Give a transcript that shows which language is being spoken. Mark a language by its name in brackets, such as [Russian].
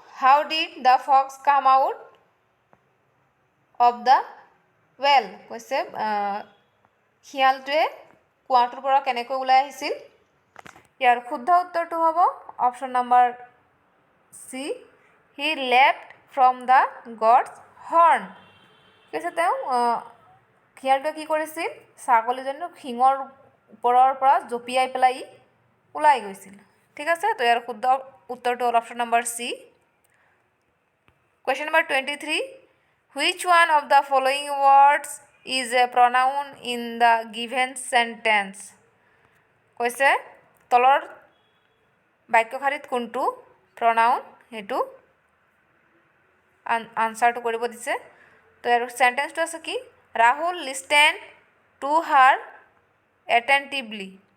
[English] How did the fox come out of the well? [Assamese] কৈছে শিয়ালটোৱে কুৱাটোৰ পৰা কেনেকৈ ওলাই আহিছিল? ইয়াৰ শুদ্ধ উত্তৰটো হ'ব option number C, [English] He left from the gods horn. [Assamese] কৈছে তেওঁ শিয়ালটোৱে কি কৰিছিল? ছাগলীজনীক শিঙৰ ওপৰৰ পৰা জঁপিয়াই পেলাই ওলাই গৈছিল। ঠিক আছে, তো ইয়াৰ শুদ্ধ উত্তৰটো হ'ল option number C. [English] Question number 23. Which one of the following words is a pronoun in the given sentence? [Assamese] কৈছে তলৰ বাক্যশাৰীত কোনটো প্ৰনাউন সেইটো আনসাৰটো কৰিব দিছে। তো ইয়াৰ সেন্টেন্সটো আছে কি? ৰাহুল [English] Listen to her attentively.